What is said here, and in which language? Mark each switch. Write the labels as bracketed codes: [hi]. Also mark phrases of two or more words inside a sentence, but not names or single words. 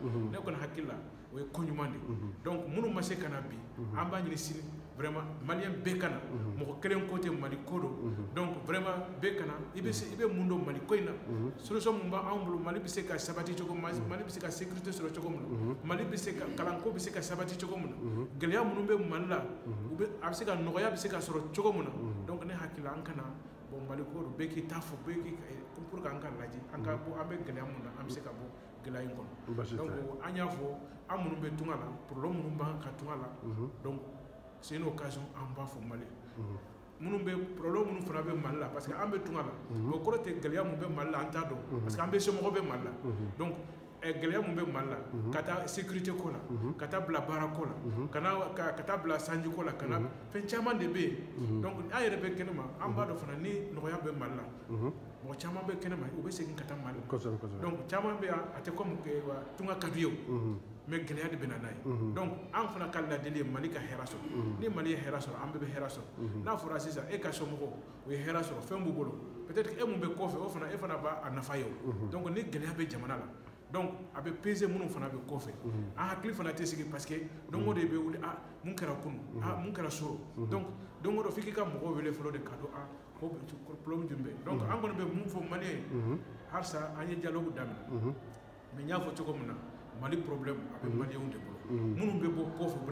[bm] ne kɔni hakili la o ye ko ɲuman de donc minnu ma se ka na bi an b'a ɲini sini vraiment malien bɛɛ ka na mɔgɔ kelen ko tɛ Mali ko don donc vraiment bɛɛ ka na i bɛ mun dɔn Mali ko in na solution mun b'anw bolo Mali bɛ se ka sabati cogo min na Mali bɛ se ka sécurité sɔrɔ cogo min na Mali bɛ se ka kalanko bɛ se ka sabati cogo min na gɛlɛya minnu bɛ Mali la a bɛ se ka nɔgɔya bɛ se ka sɔrɔ cogo min na donc ne hakili la an kana bon Mali ko don bɛɛ k'i ta fɔ bɛɛ k'i [fr] pour que [bm] an ka lajɛ an ka bɔ an bɛ gɛlɛya mun na an bɛ se ka bɔ gɛlɛya in kɔnɔ donc an y'a fɔ an minnu bɛ tunga la problème minnu b'an ka tunga la donc [fr] c'est une occasion [bm] an b'a fɔ Mali minnu bɛ problème minnu fana bɛ Mali la [fr] parce que [bm] an bɛ tunga la o kɔrɔ tɛ gɛlɛya mun bɛ Mali la an t'a dɔn [fr] parce que [bm] an bɛ somɔgɔw bɛ Mali la donc gɛlɛya mun bɛ Mali la ka taa sécurité ko la ka taa bila baara ko la ka taa bila sanji ko la ka na fɛn caman de bɛ yen donc an yɛrɛ bɛ kɛnɛma an b'a dɔn fana ni nɔgɔya bɛ Mali la mɔgɔ caman bɛ kɛnɛma u bɛ segin ka taa Mali la donc caman bɛ yan a tɛ comme tunga ka d'u ye mais gɛlɛya de bɛ na n'a ye donc an fana ka ladeli ye Mali ka hɛrɛ sɔrɔ ni Mali ye hɛrɛ sɔrɔ an bɛɛ bɛ hɛrɛ sɔrɔ n'a fɔra sisan e ka somɔgɔw o ye hɛrɛ sɔrɔ fɛn b'u bolo [fr] peut-être que [bm] e mun bɛ kɔfɛ o fana e fana b'a nafa ye o donc ni gɛlɛya bɛ jamana la donc a bɛ peser minnu fana bɛ kɔfɛ an hakili fana tɛ sigi [fr] parce que [bm] don o don i bɛ wuli mun kɛra kunun mun kɛra soro donc don o don f'i k'i ka mɔgɔw wele fɔlɔ de k'a dɔn ko problème jumɛn bɛ yen donc an kɔni bɛ mun fɔ Maliyɛn ye halisa an ye dialogue daminɛ mais n y'a fɔ cogo min na Mali problème a bɛ Maliyɛnw de bolo minnu bɛ bɔ kɔfɛ u bɛ